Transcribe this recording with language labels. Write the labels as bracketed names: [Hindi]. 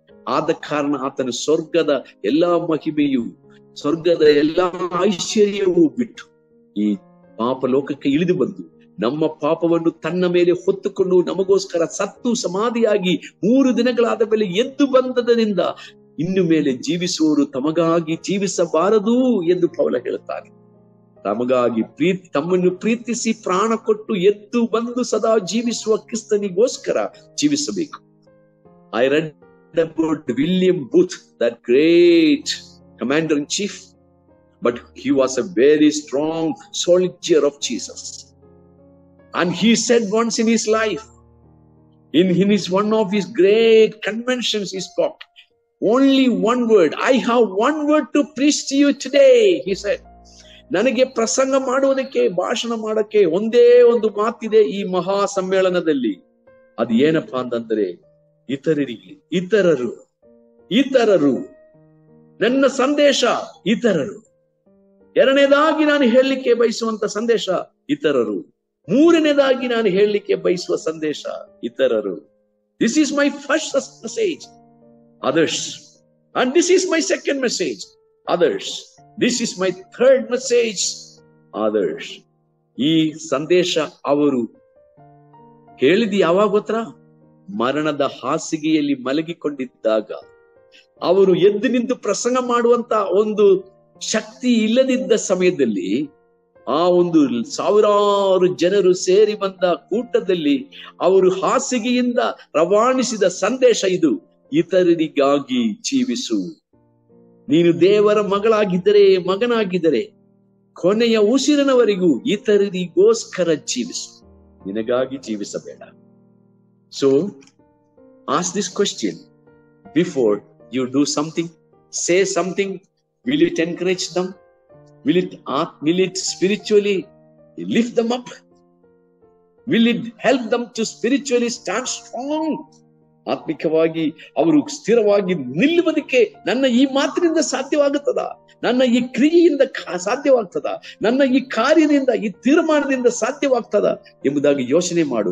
[Kannada] ಆದ ಕಾರಣ ಆತನು ಸ್ವರ್ಗದ ಎಲ್ಲಾ ಮಹಿಮೆಯು, ಸ್ವರ್ಗದ ಎಲ್ಲಾ ಐಶ್ವರ್ಯವೂ ಬಿಟ್ಟು ಈ ಪಾಪ ಲೋಕಕ್ಕೆ ಇಳಿದು ಬಂದು ನಮ್ಮ ಪಾಪವನ್ನು ತನ್ನ ಮೇಲೆ ಹೊತ್ತುಕೊಂಡು ನಮಗೋಸ್ಕರ ಸತ್ತು ಸಮಾಧಿಯಾಗಿ 3 ದಿನಗಳಾದ ಮೇಲೆ ಎದ್ದು ಬಂದದರಿಂದ ಇನ್ನು ಮೇಲೆ ಜೀವಿಸುವವರು ತಮಗಾಗಿ ಜೀವಿಸಬಾರದು ಎಂದು ಪೌಲ ಹೇಳುತ್ತಾನೆ. ತಮಗಾಗಿ ತಮ್ಮನ್ನು ಪ್ರೀತಿಸಿ ಪ್ರಾಣ ಕೊಟ್ಟು ಎದ್ದು ಬಂದು ಸದಾ ಜೀವಿಸುವ ಕ್ರಿಸ್ತನಿಗೋಸ್ಕರ ಜೀವಿಸಬೇಕು. [English] I read about William Booth, that great commander-in-chief, but he was a very strong soldier of Jesus. And he said once in his life, in his one of his great conventions, he spoke only one word. I have one word to preach to you today, he said. [Kannada] ನನಗೆ ಪ್ರಸಂಗ ಮಾಡುವುದಕ್ಕೆ, ಭಾಷಣ ಮಾಡಕ್ಕೆ ಒಂದೇ ಒಂದು ಮಾತಿದೆ ಈ ಮಹಾ ಸಮ್ಮೇಳನದಲ್ಲಿ. ಅದು ಏನಪ್ಪಾ ಅಂತಂದ್ರೆ, ಇತರರಿಗೆ, ಇತರರು ನನ್ನ ಸಂದೇಶ ಇತರರು. ಎರಡನೇದಾಗಿ ನಾನು ಹೇಳಲಿಕ್ಕೆ ಬಯಸುವಂತ ಸಂದೇಶ ಇತರರು. ಮೂರನೇದಾಗಿ ನಾನು ಹೇಳಲಿಕ್ಕೆ ಬಯಸುವ ಸಂದೇಶ ಇತರರು. [English] This is my first message, others. And this is my second message, others. This is my third message, others. [Kannada] ಈ ಸಂದೇಶ ಅವರು ಹೇಳಿದ್ದು ಯಾವಾಗ ಗೊತ್ತಾ? ಮರಣದ ಹಾಸಿಗೆಯಲ್ಲಿ ಮಲಗಿಕೊಂಡಿದ್ದಾಗ, ಅವರು ಎದ್ದು ನಿಂತು ಪ್ರಸಂಗ ಮಾಡುವಂತ ಒಂದು ಶಕ್ತಿ ಇಲ್ಲದಿದ್ದ ಸಮಯದಲ್ಲಿ, ಆ ಒಂದು ಸಾವಿರಾರು ಜನರು ಸೇರಿ ಬಂದ ಕೂಟದಲ್ಲಿ ಅವರು ಹಾಸಿಗೆಯಿಂದ ರವಾನಿಸಿದ ಸಂದೇಶ ಇದು: ಇತರರಿಗಾಗಿ ಜೀವಿಸು. ನೀನು ದೇವರ ಮಗನಾಗಿದ್ದರೆ ಕೊನೆಯ ಉಸಿರಿನವರೆಗೂ ಇತರರಿಗೋಸ್ಕರ ಜೀವಿಸು, ನಿನಗಾಗಿ ಜೀವಿಸಬೇಡ. [English] So ask this question before you do something, say something. Will it encourage them? Will it spiritually lift them up? Will it help them to spiritually stand strong? [Kannada] ಆತ್ಮಿಕವಾಗಿ ಅವರು ಸ್ಥಿರವಾಗಿ ನಿಲ್ಲುವುದಕ್ಕೆ ನನ್ನ ಈ ಮಾತಿನಿಂದ ಸಾಧ್ಯವಾಗುತ್ತದ? ನನ್ನ ಈ ಕ್ರಿಯೆಯಿಂದ ಸಾಧ್ಯವಾಗ್ತದ? ನನ್ನ ಈ ಕಾರ್ಯದಿಂದ, ಈ ತೀರ್ಮಾನದಿಂದ ಸಾಧ್ಯವಾಗ್ತದ ಎಂಬುದಾಗಿ ಯೋಚನೆ ಮಾಡು.